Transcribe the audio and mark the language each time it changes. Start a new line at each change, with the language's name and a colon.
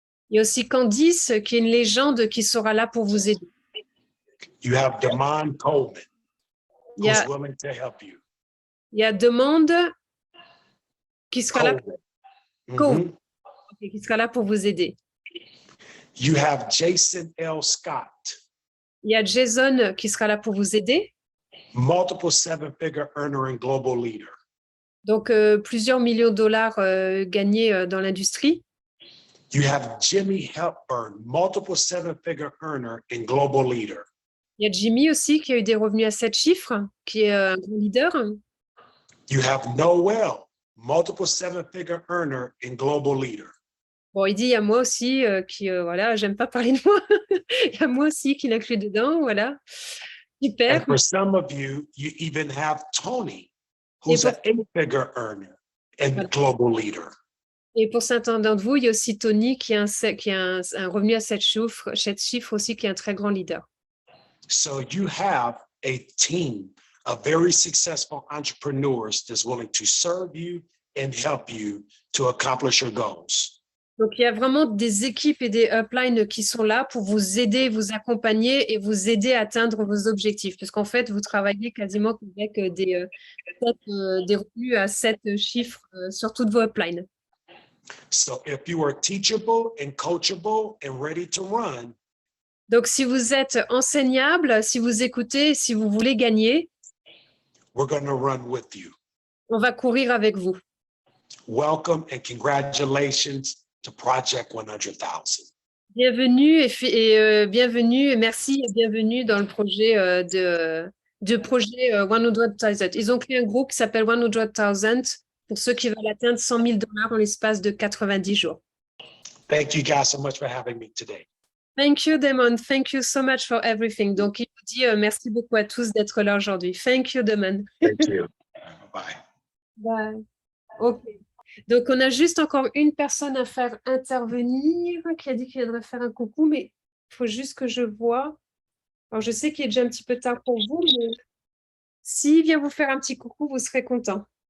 French: Il y a aussi Candice, qui est une légende, qui sera là pour vous aider.
English: You have Damon Coleman,
French: Il y
English: who's a, willing to help you.
French: il y a Demande qui sera là, Coleman. Coleman. Mhm. qui sera là pour vous aider.
English: You have Jason L. Scott,
French: Il y a Jason qui sera là pour vous aider.
English: multiple seven-figure earner and global leader.
French: Donc, plusieurs millions de dollars gagnés dans l'industrie.
English: You have Jimmy Hepburn, multiple seven-figure earner and global leader.
French: Il y a Jimmy aussi qui a eu des revenus à 7 chiffres, qui est un grand leader.
English: You have Noel, multiple seven-figure earner and global leader.
French: Bon, il dit, il y a moi aussi qui, voilà, j'aime pas parler de moi. Il y a moi aussi qui l'inclut dedans, voilà. Super.
English: And for some of you, you even have Tony, who's an eight-figure earner and global leader.
French: Et pour certains d'entre vous, il y a aussi Tony qui a un revenu à 7 chiffres aussi, qui est un très grand leader.
English: So you have a team of very successful entrepreneurs that's willing to serve you and help you to accomplish your goals.
French: Donc, il y a vraiment des équipes et des uplines qui sont là pour vous aider, vous accompagner et vous aider à atteindre vos objectifs. Parce qu'en fait, vous travaillez quasiment avec des revenus à 7 chiffres sur toutes vos uplines.
English: So if you are teachable and coachable and ready to run,
French: Donc, si vous êtes enseignable, si vous écoutez, si vous voulez gagner,
English: we're going to run with you.
French: on va courir avec vous.
English: Welcome and congratulations to Project 100,000.
French: Bienvenue bienvenue et merci et bienvenue dans le projet de projet 100,000. Ils ont créé un groupe qui s'appelle 100,000 pour ceux qui veulent atteindre 100 000 $ en l'espace de 90 jours.
English: Thank you guys so much for having me today. Thank you, Damon. Thank you so much for everything.
French: Donc, il vous dit merci beaucoup à tous d'être là aujourd'hui.
English: Thank you, Damon. Thank you. Bye. Bye. OK.
French: Donc, on a juste encore une personne à faire intervenir qui a dit qu'il viendrait faire un coucou, mais il faut juste que je vois. Alors, je sais qu'il est déjà un petit peu tard pour vous, mais s'il vient vous faire un petit coucou, vous serez content.